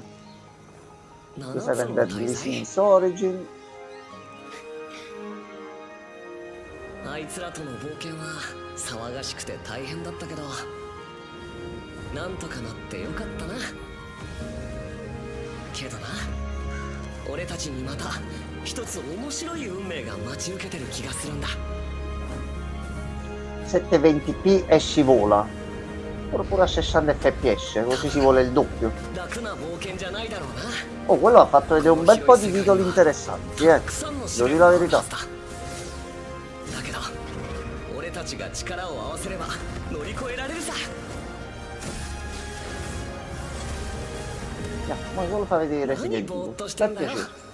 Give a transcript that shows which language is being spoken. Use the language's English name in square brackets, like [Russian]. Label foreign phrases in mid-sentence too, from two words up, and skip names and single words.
[Italian] Qui sai venderli Sims Origin. [Japanese] あいつらとの冒険は騒がしくて大変だったけど、なんとかなってよかったな。けどな、俺たちにまた一つ面白い運命が待ち受けてる気がするんだ。 [Italian] 720p e scivola. Pure a 60 fps, così si vuole il doppio. Oh, quello ha fatto vedere un bel po' di titoli interessanti, devo dire la verità. Ma solo fa vedere Resident Evil, per piacere.